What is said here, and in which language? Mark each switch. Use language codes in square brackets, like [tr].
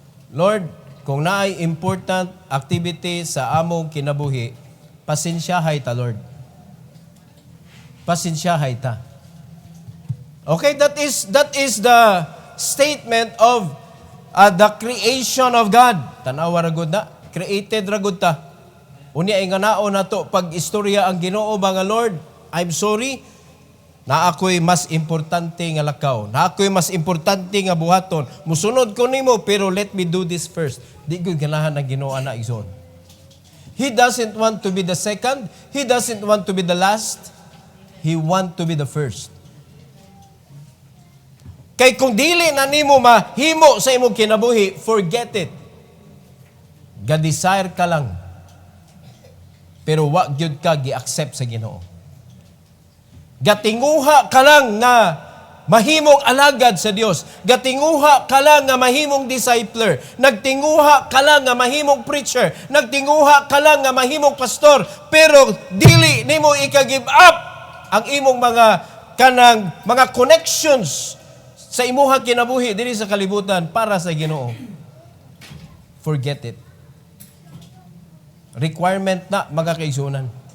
[ceb] Lord, kung naay important activity sa among kinabuhi, pasensyahay ta, Lord. Pasensyahay ta. [en] Okay, that is the statement of the creation of God. [ceb] Tanawa ra gud na, created ra gud ta. Unya ay nganao na to pag istorya ang Ginoo ba nga, Lord, [en] I'm sorry. [ceb] Na ako'y mas importante nga lakaw. Na ako'y mas importante nga buhaton. Musunod ko nimo pero [en] let me do this first. [ceb] Di gud ganahan ang Ginoo ana igsoon. [en] He doesn't want to be the second. He doesn't want to be the last. He want to be the first. [ceb] Kay kung dili na nimo mahimo sa imong kinabuhi, [en] forget it. [ceb] Ga-desire ka lang. Pero wa gyud ka gi-accept sa Ginoo. Gatinguha ka lang nga mahimong alagad sa Dios. Gatinguha ka lang nga mahimong discipler. Nagtinguha ka lang nga mahimong preacher. Nagtinguha ka lang nga mahimong pastor. Pero dili nimo ika-give up ang imong mga connections sa imuha kinabuhi diri sa kalibutan para sa Ginoo. [en] Forget it. [ceb] Requirement na mga kaigsunan.